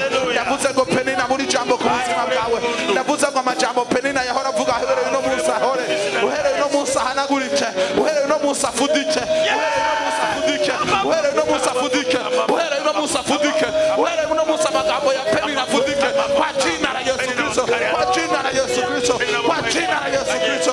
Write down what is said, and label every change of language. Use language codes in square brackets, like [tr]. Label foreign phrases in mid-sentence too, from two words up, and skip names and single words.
[rn] Ndavuze ngo Penina buri jambo ku buzima bwawe, ndavuze ngo amajambo Penina yahora avuga uhereye no munsi ahore, uhereye no munsi ahanagurike, uhereye no munsi afudike, uhereye no munsi afudike, uhereye no munsi afudike, uhereye no munsi amagambo ya Penina afudike, [sw] kwa jina la Yesu Kristo, kwa jina la Yesu Kristo, kwa jina la Yesu Kristo.